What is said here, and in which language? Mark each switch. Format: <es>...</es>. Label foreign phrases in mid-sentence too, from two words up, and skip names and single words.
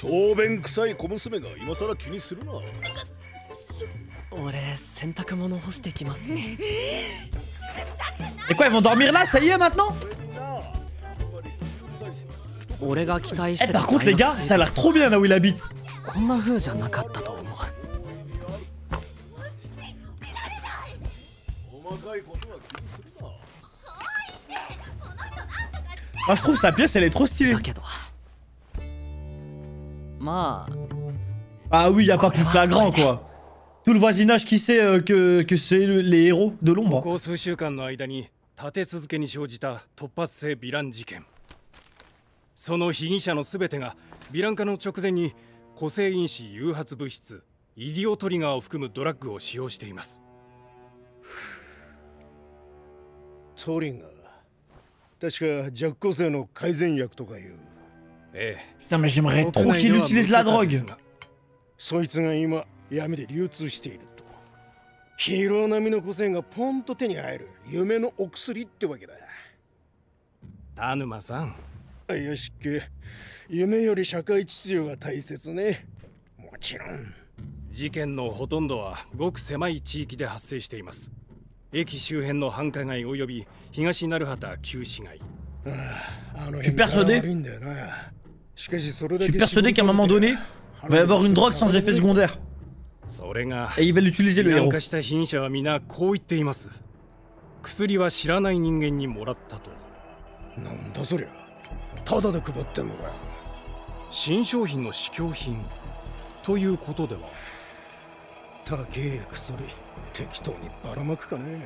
<ja>小便臭い小娘が今さら気にするな。俺洗濯物干してきますね。</ja> <fr>Et quoi, ils vont dormir là, ça y est maintenant?</fr> <ja>俺が期待し</ja> <fr>Eh,</fr> <ja>てた</ja> <fr>par contre, les gars, ça a l'air trop bien là où il habite.</fr> <ja>こんな風じゃなかったと思う。</ja> <fr>Moi, je trouve sa pièce, elle est trop stylée.</fr> <ja>だけどまあ</ja> <fr>Ah oui, y a pas plus flagrant quoi. Tout le voisinage qui sait que c'est les héros de</fr> <ja>こ</ja> <fr>l'ombre.</fr> <ja>こ数週間の間に立て続けに生じた突発性ヴィラン事件。その被疑者の全てがヴィラン化の直前に個性因子誘発物質イディオトリガーを含むドラッグを使用しています。トリガー、確か弱個性の改善薬とかいう。ええ。</ja> <fr>Putain, mais j'aimerais trop qu'il utilise la drogue.</fr> <ja>そいつが今闇で流通していると。ヒーロー並みの個性がポンと手に入る夢のお薬ってわけだ。田沼さん。よしく、夢より社会秩序が大切ね。もちろん。事件のほとんどはごく狭い地域で発生しています。駅周辺の繁華街および東鳴畑旧市街。</ja> <fr>Je suis persuadé qu'à un moment donné, il va y avoir une drogue sans effet secondaire.</fr> <ja>それが</ja> <fr>Et il va l'utiliser le</fr> <ja>ヴィラン</ja> <fr>héros.</fr> <ja>化した被疑者は皆こう言っています。薬は知らない人間にもらったと。なんだそりゃ。ただで配ってんのかよ。新商品の試供品ということでは。高え薬、適当にばらまくかね。</ja>